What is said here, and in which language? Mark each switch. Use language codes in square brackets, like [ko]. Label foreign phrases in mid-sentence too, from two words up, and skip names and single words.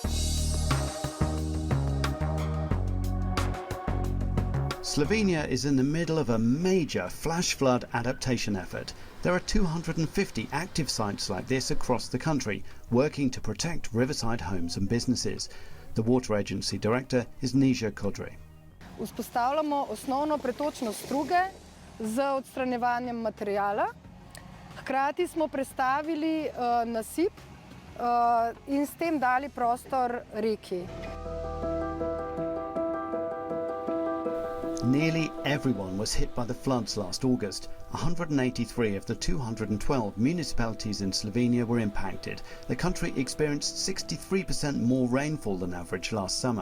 [en] Slovenia is in the middle of a major flash flood adaptation effort. There are 250 active sites like this across the country, working to protect riverside homes and businesses. The Water Agency Director is Kodry. [sl] Vzpostavljamo osnovno pretočno struge z odstranjevanjem materijala. Hkrati smo prestavili nasip in s tem dali prostor reki. [en] Nearly everyone was hit by the floods last August. 183 of the 212 municipalities in Slovenia were impacted. The country experienced 63% more rainfall than average last summer.